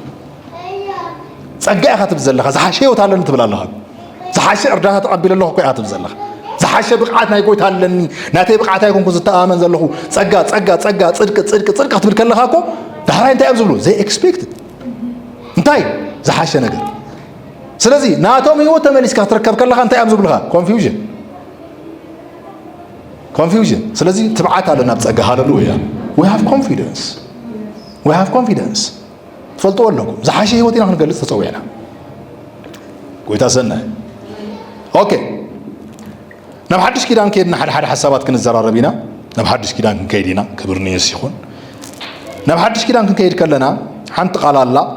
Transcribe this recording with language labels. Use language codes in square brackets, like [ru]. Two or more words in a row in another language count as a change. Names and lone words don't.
[ti] ጸጋ ኢኻ ትብል ዘለኻ ዝሓሸ ህይወት ኣለኒ ትብል ኣለኻ ዝሓሸ እርዳታ ተቐቢለ ኣለኹ ኢኻ ትብል ዘለኻ ዝሓሸ ብቕዓት ናይ ጎይታ ኣለኒ ናተይ ብቕዓት ኣይኮንኩ ዝተኣመን ዘለኹ ጸጋ ጽድቂ ክትብል ከለኻ እኮ ዳሕራይ እንታይ እዮም ዝብሉ ዘይ ኤክስፔክትድ እንታይ ዝሓሸ ነገር ስለዚ ናቶም ህይወት ተመሊስካ ክትርከብ ከለኻ እንታይ እዮም ዝብሉኻ ኮንፊውዥን ስለዚ ትብዓት ኣለና ብጸጋ ሃሌሉያ [en] we have confidence [ti] ትፈልጥዎ ኣለኩም ዝሓሸ ህይወት ኢና ክንገልጽ ተጸዊዕና ጎይታ ሰናይ ኦኬ ናብ ሓድሽ ኪዳን ከይድና ሓደ ሓሳባት ክንዘራረብ ኢና ናብ ሓድሽ ኪዳን ክንከይድ ኢና ክብር ንየሱስ ይኹን ናብ ሓድሽ ኪዳን ክንከይድ ከለና ሓንቲ ቃል ኣላ